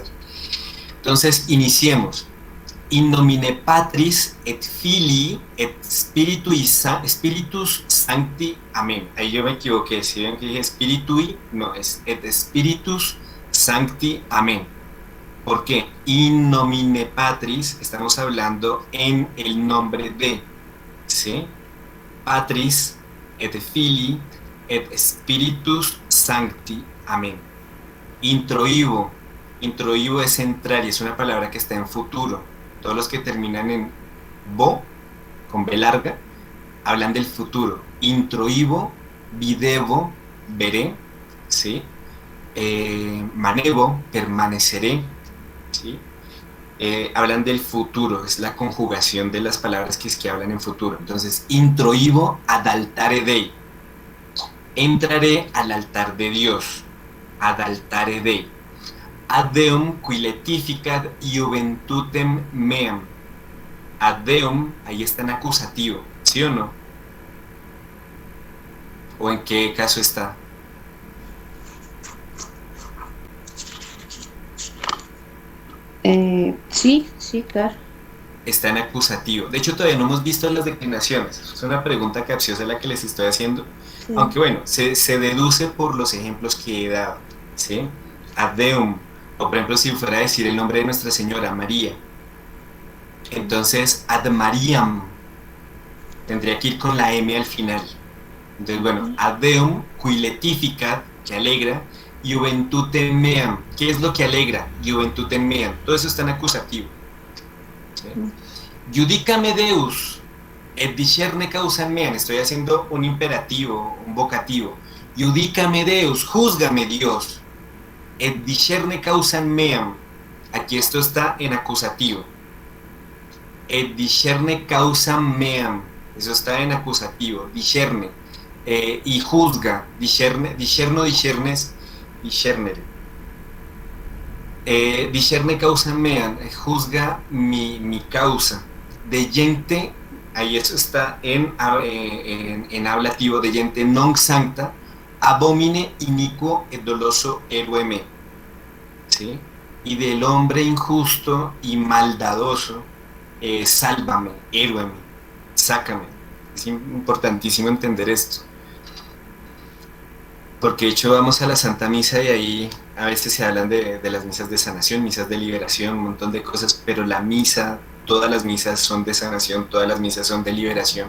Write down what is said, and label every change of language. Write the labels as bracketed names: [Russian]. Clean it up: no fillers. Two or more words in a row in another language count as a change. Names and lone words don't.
[Spanish] Entonces, iniciemos. [Latin] In nomine Patris et Filii et Spiritus Sancti. [Spanish] Amén. Ahí yo me equivoqué. Si ven que dije Spiritui, no, es [Latin] et Spiritus Sancti. [Spanish] Amén. ¿Por qué? [Latin] In nomine Patris, [Spanish] estamos hablando en el nombre de, ¿sí? [Latin] Patris et Filii et Spiritus Sancti. [Spanish] Amén. Introibo. Introibo es entrar y es una palabra que está en futuro. Todos los que terminan en bo, con B larga, hablan del futuro. [Latin] Introibo, videvo, [Spanish] veré, ¿sí? Manevo, permaneceré, ¿sí? Hablan del futuro, es la conjugación de las palabras que hablan en futuro. Entonces, [Latin] introibo ad altare Dei. [Spanish] Entraré al altar de Dios. [Latin] Ad altare Dei. Ad Deum qui letificat juventutem meam. Ad Deum, [Spanish] ahí está en acusativo, ¿sí o no? ¿O en qué caso está? Sí, claro. Está en acusativo. De hecho, todavía no hemos visto las declinaciones. Es una pregunta capciosa la que les estoy haciendo. Sí. Aunque bueno, se deduce por los ejemplos que he dado, ¿sí? [Latin] Ad Deum. [Spanish] O por ejemplo, si fuera a decir el nombre de Nuestra Señora, María. Entonces, [Latin] ad Mariam. [Spanish] Tendría que ir con la M al final. Entonces, bueno, [Latin] ad Deum qui letificat, [Spanish] que alegra, [Latin] juventutem meam. [Spanish] ¿Qué es lo que alegra? [Latin] Juventutem meam. [Spanish] Todo eso está en acusativo. ¿Sí? [Latin] Judicame Deus, et discerne causam meam. [Spanish] Estoy haciendo un imperativo, un vocativo. [Latin] Judicame Deus, [Spanish] júzgame Dios. [Latin] Et discerne causam meam. [Spanish] Aquí esto está en acusativo. [Latin] Et discerne causam meam. [Spanish] Eso está en acusativo. Discerne. Y juzga. [Latin] Discerne, discernes, discernere. Discerne causam meam. [Spanish] Juzga mi causa. [Latin] De gente, [Spanish] ahí eso está en ablativo. [Latin] De gente non sancta. Abomine iniquo et doloso erue me. [Spanish] ¿Sí? y del hombre injusto y maldadoso, sálvame, héroame, sácame. Es importantísimo entender esto. Porque de hecho vamos a la Santa Misa y ahí a veces se hablan de las misas de sanación, misas de liberación, un montón de cosas, pero la misa, todas las misas son de sanación, todas las misas son de liberación.